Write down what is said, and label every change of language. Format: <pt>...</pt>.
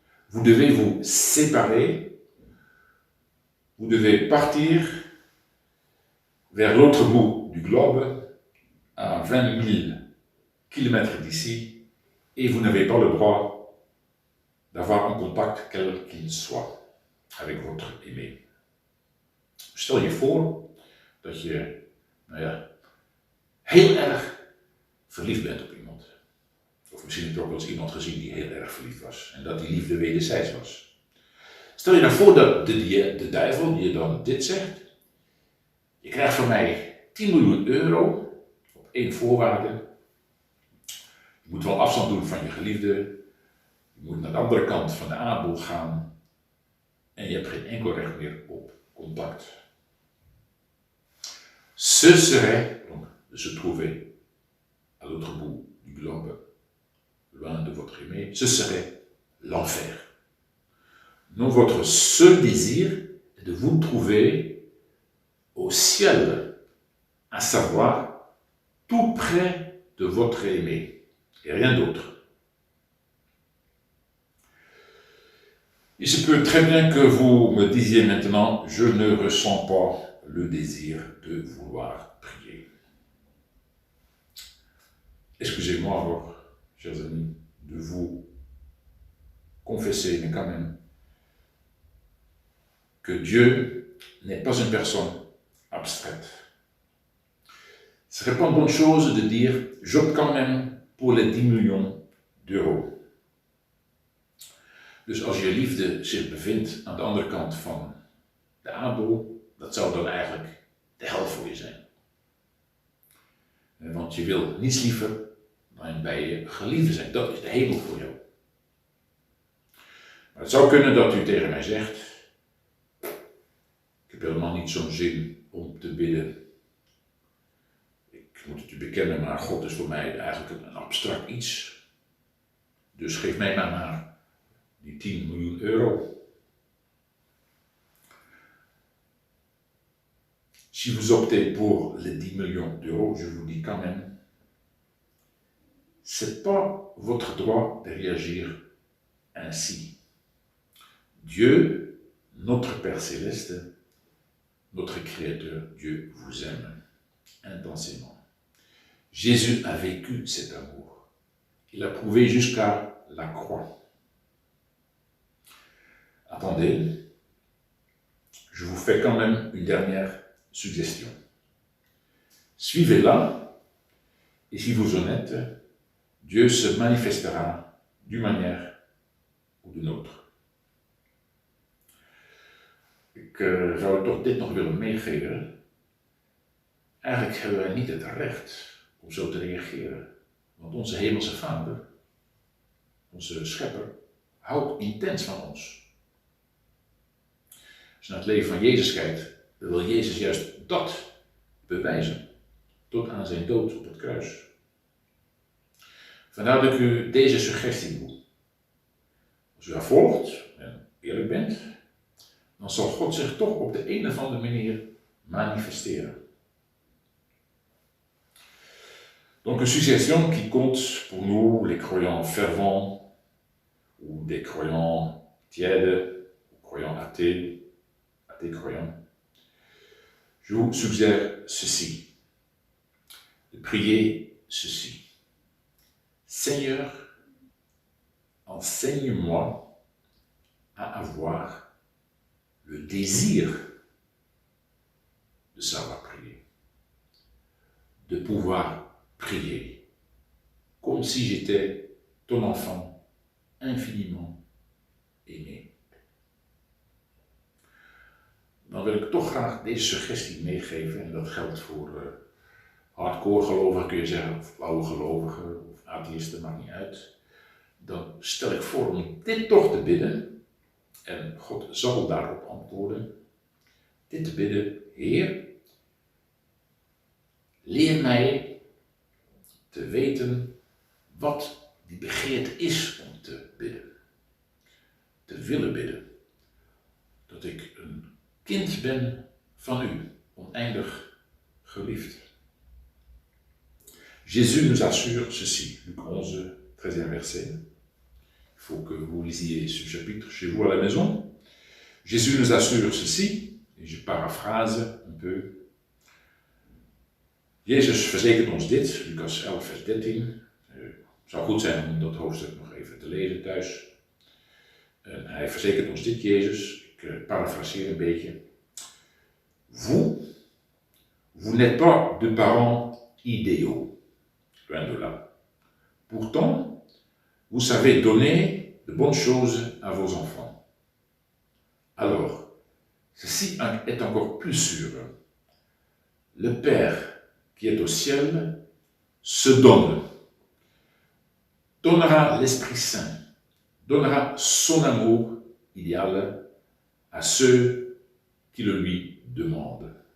<fr>Vous devez vous séparer, vous devez partir vers l'autre bout du globe, à 20 000 kilomètres d'ici, et vous n'avez pas le droit d'avoir un contact quel qu'il soit avec votre aimé.</fr> <nl>Stel je voor dat je, heel erg verliefd bent op iemand. Of misschien heb je ook wel eens iemand gezien die heel erg verliefd was. En dat die liefde wederzijds was. Stel je nou voor dat de duivel je dan dit zegt. Je krijgt van mij 10 miljoen euro op één voorwaarde. Je moet wel afstand doen van je geliefde. Je moet naar de andere kant van de aardbol gaan. En je hebt geen enkel recht meer op contact.</nl> <fr>Ce serait, donc, de se trouver à l'autre bout du globe, loin de votre aimé, ce serait l'enfer. Non, votre seul désir est de vous trouver au ciel, à savoir tout près de votre aimé, et rien d'autre. Il se peut très bien que vous me disiez maintenant, je ne ressens pas le désir de vouloir prier. Excusez-moi alors, chers amis, de vous confesser, mais quand même, que Dieu n'est pas une personne abstraite. Ce serait pas une bonne chose de dire, j'opte quand même pour les 10 millions d'euros.</fr> <nl>Dus als je liefde zich bevindt aan de andere kant van de aardbol, dat zou dan eigenlijk de hel voor je zijn. Want je wil niets liever dan bij je geliefde zijn. Dat is de hemel voor jou. Maar het zou kunnen dat u tegen mij zegt, ik heb helemaal niet zo'n zin om te bidden. Ik moet het u bekennen, maar God is voor mij eigenlijk een abstract iets. Dus geef mij maar die 10 miljoen euro.</nl> <fr>Si vous optez pour les 10 millions d'euros, je vous dis quand même, c'est pas votre droit de réagir ainsi. Dieu, notre Père Céleste, notre Créateur, Dieu vous aime intensément. Jésus a vécu cet amour. Il a prouvé jusqu'à la croix. Attendez, je vous fais quand même une dernière suggestion. Suivez-la, et si vous êtes honnête, Dieu se manifestera d'une manière ou d'une autre.</fr> <nl>Ik zou toch dit nog willen meegeven. Eigenlijk hebben wij niet het recht om zo te reageren. Want onze hemelse Vader, onze Schepper, houdt intens van ons. Als je naar het leven van Jezus kijkt, dan wil Jezus juist dat bewijzen. Tot aan zijn dood op het kruis. Vandaar dat ik u deze suggestie doe. Als u haar volgt en eerlijk bent, dan zal God zich toch op de een of andere manier manifesteren.</nl> <fr>Donc une suggestion qui compte pour nous, les croyants fervents, ou des croyants tièdes, ou croyants athées croyants. Je vous suggère ceci, de prier ceci. Seigneur, enseigne-moi à avoir le désir de savoir prier, de pouvoir prier, comme si j'étais ton enfant infiniment aimé.</fr> <nl>Dan wil ik toch graag deze suggestie meegeven, en dat geldt voor hardcore gelovigen, kun je zeggen, of flauwe gelovigen, of atheïsten, maakt niet uit. Dan stel ik voor om dit toch te bidden, en God zal daarop antwoorden. Dit te bidden, Heer, leer mij te weten wat die begeerte is om te bidden. Te willen bidden. Dat ik een kind ben van u, oneindig geliefd.</nl> <fr>Jésus nous assure ceci, Luc 11, 13e verset. Il faut que vous lisiez ce chapitre chez vous à la maison. Jésus nous assure ceci, et je paraphrase un peu.</fr> <nl>Jezus verzekert ons dit, Lucas 11, vers 13. Het zou goed zijn om dat hoofdstuk nog even te lezen thuis. En hij verzekert ons dit, Jezus. Ik parafraseer een beetje.</nl> <fr>Vous n'êtes pas de parents idéaux, loin de là. Pourtant, vous savez donner de bonnes choses à vos enfants. Alors, ceci est encore plus sûr. Le Père qui est au ciel se donnera l'Esprit Saint, donnera son amour idéal à ceux qui le lui demandent.</fr>